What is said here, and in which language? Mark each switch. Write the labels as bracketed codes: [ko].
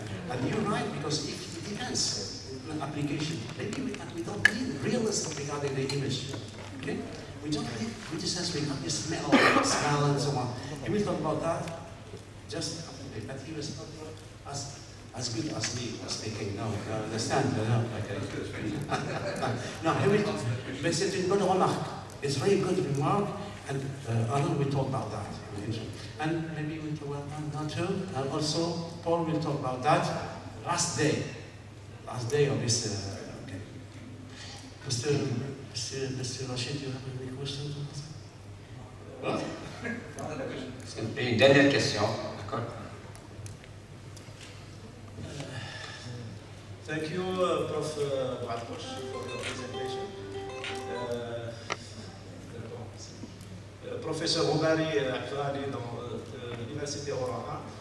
[en] And you're right, because it depends on application. Maybe we don't need realism regarding the image, okay? We don't need multisensory, not the smell and so on. You will talk about that, just, but he was not as good as me was speaking. No, understand? No, okay. [fr] Non, mais c'est une bonne remarque. [en] It's a very good remark, and Alan will talk about that. And maybe we talk about one or two. And also, Paul will talk about that. Last day of this. Okay. Mr. Rachid, you have any questions? [fr] Une dernière question, d'accord? [en] Thank you, Prof. Bratkosh, for your presentation. [fr] Professeur Roumari, actuellement dans l'Université Orana.